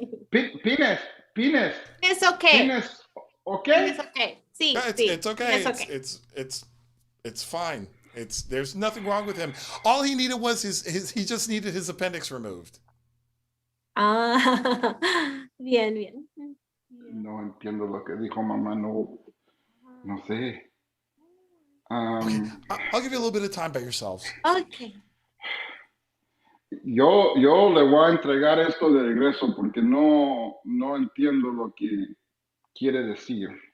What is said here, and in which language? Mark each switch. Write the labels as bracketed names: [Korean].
[English] penis. Penis okay. Penis, okay? Penis okay. [Spanish] Sí, [English] Yeah, [Spanish] sí. [English] it's okay. Penis okay. It's fine. There's nothing wrong with him. All he needed was he just needed his appendix removed. [Spanish] Ah, bien, bien. No entiendo lo que dijo mamá, no sé. [English] Okay, I'll give you a little bit of time by yourselves. Okay. [Spanish] Yo le voy a entregar esto de regreso porque no entiendo lo que quiere decir.